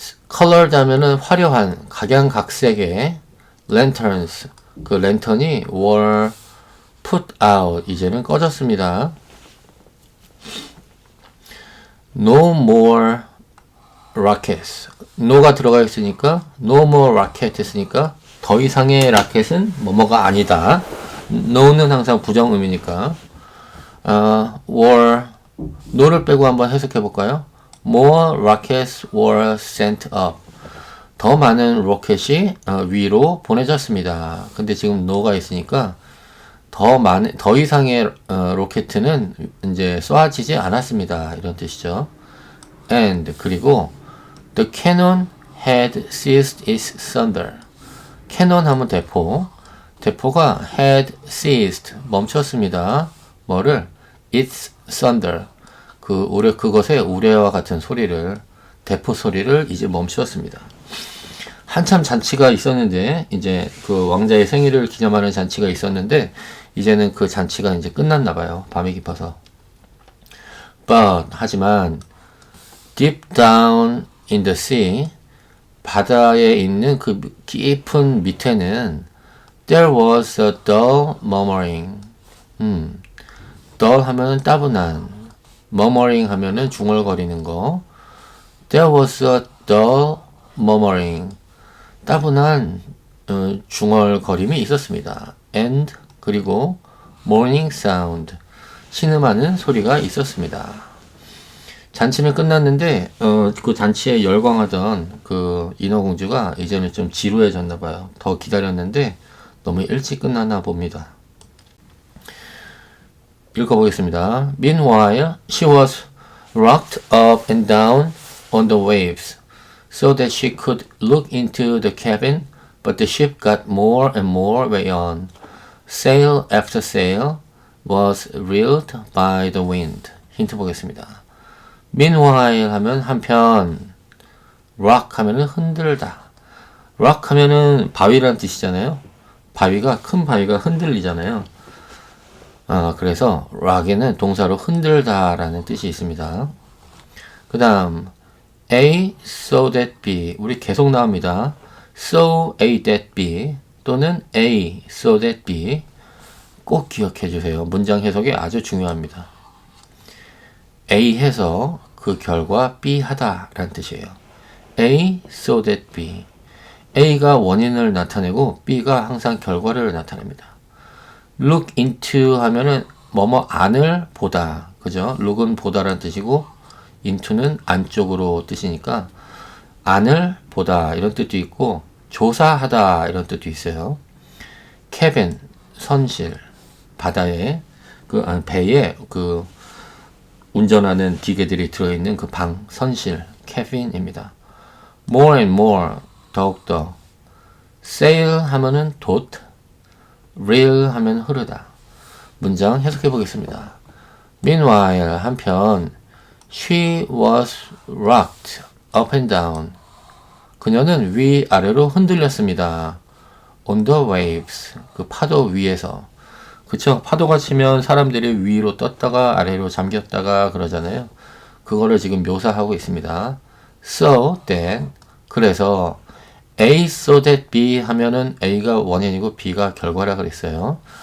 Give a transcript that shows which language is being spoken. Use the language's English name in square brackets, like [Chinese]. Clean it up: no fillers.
[Korean] colored 하면은 화려한, 각양각색의 [English] lanterns. [Korean] 그 랜턴이 [English] were put out. [Korean] 이제는 꺼졌습니다. [English] No more rockets. [Korean] no가 들어가 있으니까 [English] no more rocket [Korean] 했으니까 더 이상의 라켓은 뭐뭐가 아니다. no는 항상 부정 의미니까. were no를 빼고 한번 해석해 볼까요? [English] More rockets were sent up. [Korean] 더 많은 로켓이 위로 보내졌습니다. 근데 지금 no가 있으니까 더 이상의 로켓은 이제 쏘아지지 않았습니다. 이런 뜻이죠. [English] And 그리고 the cannon had ceased its thunder. cannon 하면 대포가 had ceased 멈췄습니다. 뭐를? its thunder. [Korean] 그것의 우레와 같은 소리를, 대포 소리를 이제 멈추었습니다. 한참 잔치가 있었는데, 이제 그 왕자의 생일을 기념하는 잔치가 있었는데, 이제는 그 잔치가 이제 끝났나봐요. 밤이 깊어서. [English] But, 하지만, deep down in the sea, [Korean] 바다에 있는 그 깊은 밑에는, [English] there was a dull murmuring. [Korean] dull 하면은 따분한, murmuring 하면은 중얼거리는 거. [English] There was a dull murmuring. [Korean] 따분한 중얼거림이 있었습니다. [English] And 그리고 morning sound. [Korean] 신음하는 소리가 있었습니다. 잔치는 끝났는데 그 잔치에 열광하던 그 인어공주가 이제는 좀 지루해졌나 봐요. 더 기다렸는데 너무 일찍 끝났나 봅니다. 읽어보겠습니다. [English] Meanwhile, she was rocked up and down on the waves, so that she could look into the cabin, but the ship got more and more way on. Sail after sail was reeled by the wind. [Korean] 힌트 보겠습니다. Meanwhile 하면 한편, rock 하면은 흔들다. rock 하면은 바위라는 뜻이잖아요. 큰 바위가 흔들리잖아요. 그래서 rock에는 동사로 흔들다라는 뜻이 있습니다. 그 다음 A, so that B. 우리 계속 나옵니다. [English] So A that B 또는 A, so that B. [Korean] 꼭 기억해 주세요. 문장 해석이 아주 중요합니다. A 해서 그 결과 B 하다 라는 뜻이에요. [English] A, so that B. [Korean] A가 원인을 나타내고 B가 항상 결과를 나타냅니다. [English] Look into [Korean] 하면은 뭐뭐 안을 보다. 그죠? look은 보다라는 뜻이고 into는 안쪽으로 뜻이니까 안을 보다 이런 뜻도 있고 조사하다 이런 뜻도 있어요. cabin 선실 바다에 배에 그 운전하는 기계들이 들어있는 그 방 선실 cabin입니다. [English] more and more [Korean] 더욱더 sail 하면은 돛 reel 하면 흐르다. 문장 해석해 보겠습니다. [English] Meanwhile 한편 she was rocked up and down. [Korean] 그녀는 위아래로 흔들렸습니다. [English] on the waves. [Korean] 그 파도 위에서. 그쵸? 파도가 치면 사람들이 위로 떴다가 아래로 잠겼다가 그러잖아요. 그거를 지금 묘사하고 있습니다. [English] So that. [Korean] 그래서 [English] A so that B [Korean] 하면은 A가 원인이고 B가 결과라 그랬어요.